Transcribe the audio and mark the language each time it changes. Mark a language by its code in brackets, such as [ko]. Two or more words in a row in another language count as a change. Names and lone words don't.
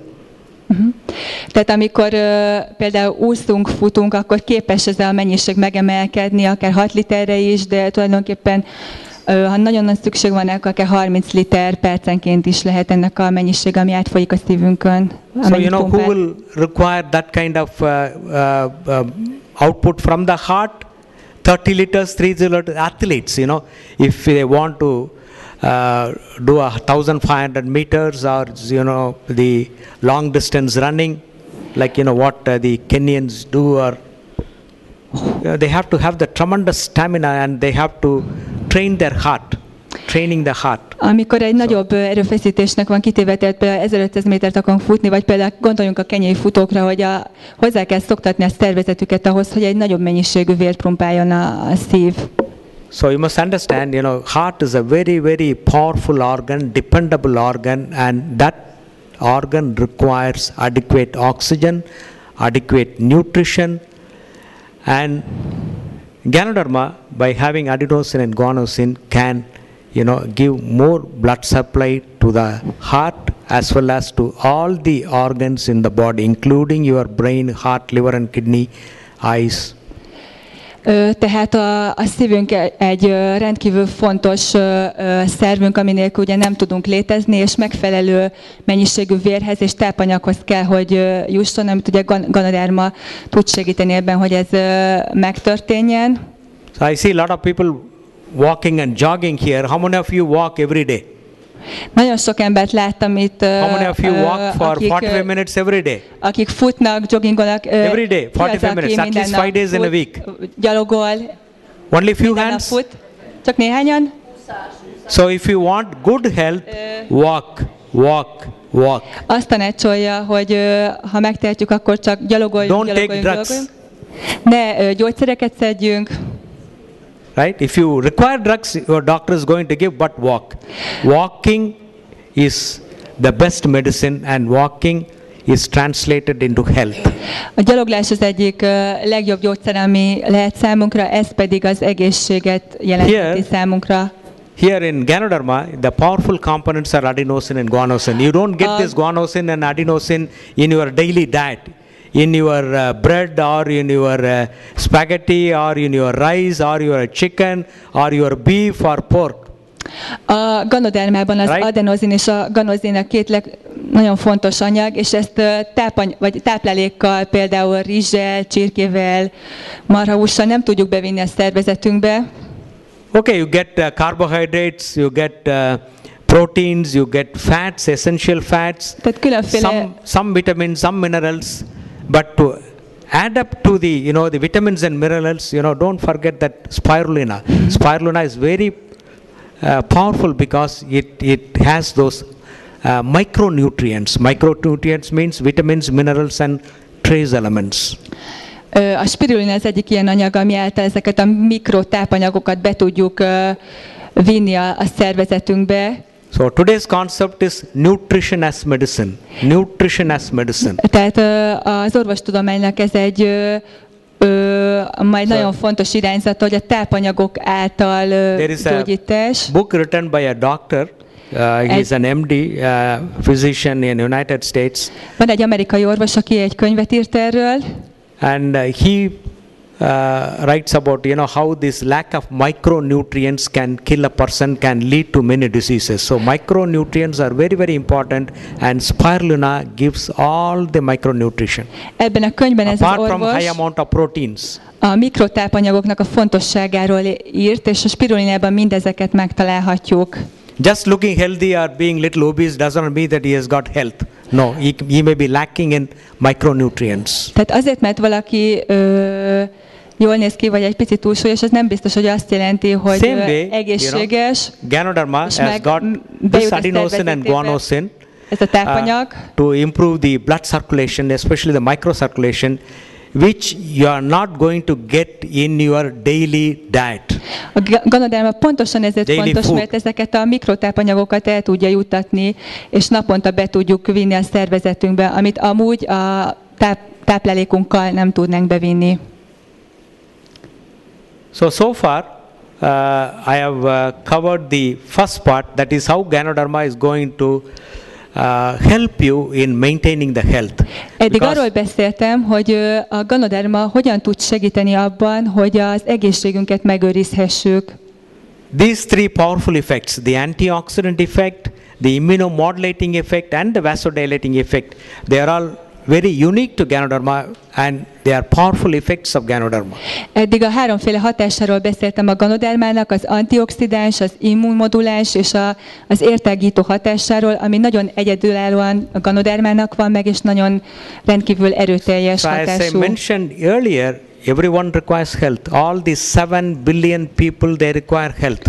[hu] Tehát amikor például úszunk, futunk, akkor képes ez a mennyiség megemelkedni, akár 6 literre is, de tulajdonképpen ha nagyon nagy szükség van, akkor akár 30 liter percenként is lehet ennek a mennyiség, ami átfolyik a szívünkön. [en] So you know who will require that kind of output from the heart? 30 liters, 30 liters, athletes, you know, if they want to do 1,500 meters or, you know, the long distance running, like, you know, what the Kenyans do, or they have to have the tremendous stamina and they have to train their heart, training the heart. [hu] Amikor egy nagyobb erőfeszítésnek van kitéve, tehát például 1500 métert akarunk futni, vagy például gondoljunk a kenyai futókra, hogy hozzá kell szoktatni a szervezetüket ahhoz, hogy egy nagyobb mennyiségű vért pumpáljon a szív. [en] So you must understand, you know, heart is a very, very powerful organ, dependable organ, and that organ requires adequate oxygen, adequate nutrition, and ganoderma, by having adenosine and guanosine, can, you know, give more blood supply to the heart as well as to all the organs in the body, including your brain, heart, liver and kidney, eyes. [hu] Tehát a szívünk egy rendkívül fontos szervünk, ami nélkül ugye nem tudunk létezni, és megfelelő mennyiségű vérhez és tápanyaghoz kell, hogy jusson, amit ugye ganoderma tud segíteni ebben, hogy ez megtörténjen. [en] So I see a lot of people walking and jogging here. How many of you walk every day? [hu] Nagyon sok embert láttam itt, [en] How many of you walk for 45 minutes every day? [hu] Akik futnak, joggingolnak. [en] Every day, 45 minutes, at least 5 days in a week. [hu] Gyalogol. [en] Only few hands? [hu] Fut. Csak néhányan? [en] So if you want good health, walk, walk, walk. [hu] Azt tanácsolja, hogy ha megtehetjük, akkor csak gyalogoljunk, gyalogoljunk. Ne gyógyszereket szedjünk. [en] Right? If you require drugs, your doctor is going to give, but walk. Walking is the best medicine, and walking is translated into health. [hu] A gyaloglás az egyik legjobb gyógyszer, ami lehet számunkra, ez pedig az egészséget jelenti számunkra. [en] Here in ganoderma, the powerful components are adenosine and guanosine. You don't get this guanosine and adenosine in your daily diet. In your bread, or in your spaghetti, or in your rice, or your chicken, or your beef or pork. [hu] A ganodermában az adenozin és a ganozin a két nagyon fontos anyag, és ezt vagy táplálékkal, például rizssel, csirkével, marhahússal nem tudjuk bevinni a szervezetünkbe. [en] Okay, you get carbohydrates, you get proteins, you get fats, essential fats, some vitamins, some minerals. But to add up to the, the vitamins and minerals, don't forget that spirulina. Spirulina is very powerful because it has those micronutrients. Micronutrients means vitamins, minerals and trace elements. [hu] A spirulina az egyik ilyen anyag, ami által ezeket a mikrotápanyagokat be tudjuk vinni a szervezetünkbe. [en] So today's concept is nutrition as medicine. Nutrition as medicine. [hu] Tehát az orvostudománynak ez egy majd nagyon fontos irányzata, hogy a tápanyagok által gyógyítás. [en] Book written by a doctor. He is an MD, physician in United States. [hu] Van egy amerikai orvos, aki egy könyvet írt erről. [en] And he writes about how this lack of micronutrients can kill a person, can lead to many diseases. So micronutrients are very, very important, and spirulina gives all the micronutrition. [hu] Ebben a könyvben ez az [en] Apart from [hu] orvos [en] high amount of proteins. [hu] A mikrotápanyagoknak a fontosságáról írt, és a spirulinában mindezeket megtalálhatjuk. [en] Just looking healthy or being little obese doesn't mean that he has got health. No, he may be lacking in micronutrients. [hu] Tehát azért, mert valaki jól néz ki, vagy egy picit túlsúlyos, ez nem biztos, hogy azt jelenti, hogy egészséges. [en] Ganoderma has got this adenosine and guanosine [hu] ez a tápanyag. [en] To improve the blood circulation, especially the microcirculation, which you are not going to get in your daily diet. [hu] A ganoderma pontosan ezért [en] daily [hu] fontos, [en] food. [hu] mert ezeket a mikrotápanyagokat el tudja juttatni, és naponta be tudjuk vinni a szervezetünkbe, amit amúgy a táplálékunkkal nem tudnánk bevinni. [en] So far, I have covered the first part, that is how Ganoderma is going to help you in maintaining the health. [hu] Eddig arról beszéltem, hogy a ganoderma hogyan tud segíteni abban, hogy az egészségünket megőrizhessük. [en] These three powerful effects, the antioxidant effect, the immunomodulating effect and the vasodilating effect, they are all very unique to Ganoderma and they are powerful effects of Ganoderma. [hu] Eddig a háromféle hatásáról beszéltem a ganodermának, az antioxidáns, az immunmoduláns és az értágító hatásáról, ami nagyon egyedülállóan a ganodermának van meg, és nagyon rendkívül erőteljes hatású. [en] As I mentioned earlier, everyone requires health. All these 7 billion people, they require health.